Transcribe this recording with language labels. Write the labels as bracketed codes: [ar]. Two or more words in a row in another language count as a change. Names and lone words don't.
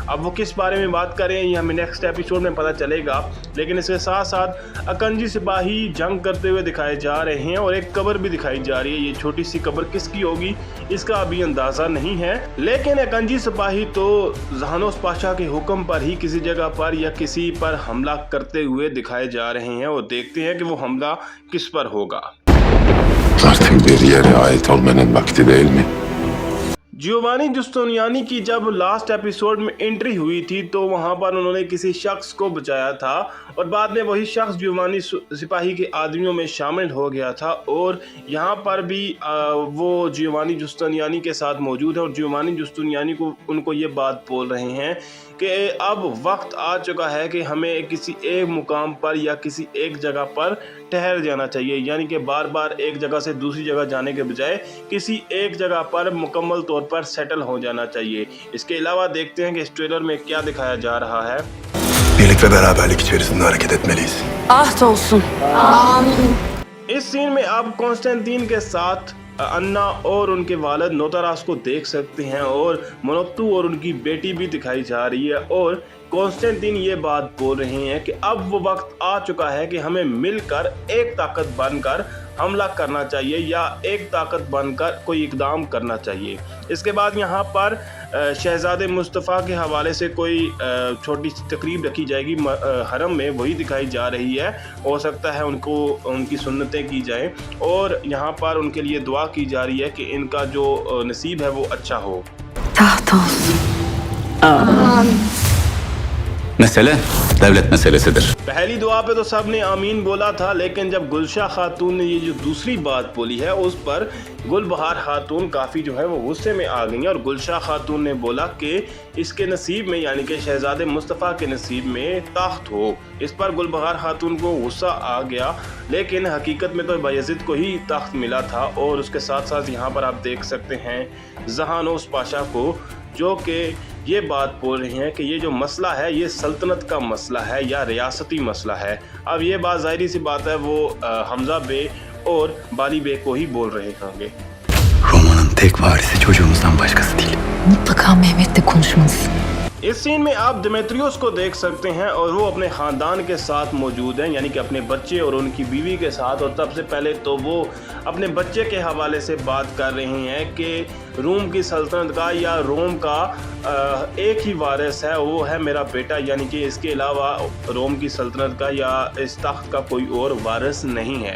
[hi] अब वो किस बारे में बात करें ये हमें [en] next episode [hi] में पता चलेगा, लेकिन इसके साथ साथ अकंजी सिपाही जंग करते हुए दिखाए जा रहे हैं और एक कब्र भी दिखाई जा रही है। ये छोटी सी कब्र किसकी होगी इसका अभी अंदाज़ा नहीं है, लेकिन अकंजी सिपाही तो जहानोस पाशा के हुक्म पर ही किसी जगह पर या किसी पर हमला करते हुए दिखाए जा रहे हैं और देखते हैं कि वो हमला किस पर होगा। [tr] Artık bir yere ait olmanın vakti değil mi? [hi] जियोवानी जुस्तानियानी की जब [en] last episode [hi] में एंट्री हुई थी तो वहां पर उन्होंने किसी शख्स को बचाया था और बाद में वही शख्स जियोवानी सिपाही के आदमियों में शामिल हो गया था और यहाँ पर भी वो जियोवानी जुस्तानियानी के साथ मौजूद है और जियोवानी जुस्तानियानी को उनको ये बात बोल रहे हैं कि अब वक्त आ चुका है कि हमें किसी एक मुकाम पर या किसी एक जगह पर ठहर जाना चाहिए, यानी कि बार बार एक जगह से दूसरी जगह जाने के बजाय किसी एक जगह पर मुकम्मल तौर पर सेटल हो जाना चाहिए। इसके अलावा देखते हैं कि इस ट्रेलर में क्या दिखाया जा रहा है। [tr] Birlik ve beraberlik içerisinde hareket etmeliyiz. Ahd olsun. [hi] इस सीन में आप कॉन्स्टेंटीन के साथ अन्ना और उनके वालिद नोतारास को देख सकते हैं और मोनोत्तू और उनकी बेटी भी दिखाई जा रही है और कॉन्स्टेंटीन ये बात बोल रहे हैं कि अब वो वक्त आ चुका है कि हमें मिलकर एक ताकत बनकर हमला करना चाहिए या एक ताकत बनकर कोई इकदाम करना चाहिए। इसके बाद यहाँ पर शहजादे मुस्तफ़ा के हवाले से कोई छोटी सी तकरीब रखी जाएगी हरम में, वही दिखाई जा रही है। हो सकता है उनको उनकी सुन्नतें की जाएं और यहाँ पर उनके लिए दुआ की जा रही है कि इनका जो नसीब है वो अच्छा हो। [tr] Taht olsun. Mesele devlet meselesidir. [hi] पहली दुआ पे तो सब ने आमीन बोला था, लेकिन जब गुलशाह खातून ने ये जो दूसरी बात बोली है उस पर गुलबहार खातून काफ़ी जो है वो गुस्से में आ गई और गुलशाह खातून ने बोला कि इसके नसीब में यानी कि शहजादे मुस्तफ़ा के नसीब में ताख्त हो। इस पर गुलबहार खातून को गुस्सा आ गया, लेकिन हकीकत में तो बायज़िद को ही ताख्त मिला था। और उसके साथ साथ यहाँ पर आप देख सकते हैं जहानोस पाशा को जो कि ये बात बोल रहे हैं कि ये जो मसला है ये सल्तनत का मसला है या रियासती मसला है। अब ये बात ज़ाहिरी सी बात है वो हमजा बे और बाली बे को ही बोल रहे होंगे। [tr] Roma'nın tek varisi çocuğumuzdan başkası değil. Mutlaka Mehmet'le konuşmalısın. [hi] इस सीन में आप दिमेत्रियोस को देख सकते हैं और वो अपने ख़ानदान के साथ मौजूद हैं, यानी कि अपने बच्चे और उनकी बीवी के साथ। और सबसे पहले तो वो अपने बच्चे के हवाले से बात कर रहे हैं कि रोम की सल्तनत का या रोम का एक ही वारिस है, वो है मेरा बेटा, यानी कि इसके अलावा रोम की सल्तनत का या इस तख्त का कोई और वारिस नहीं है।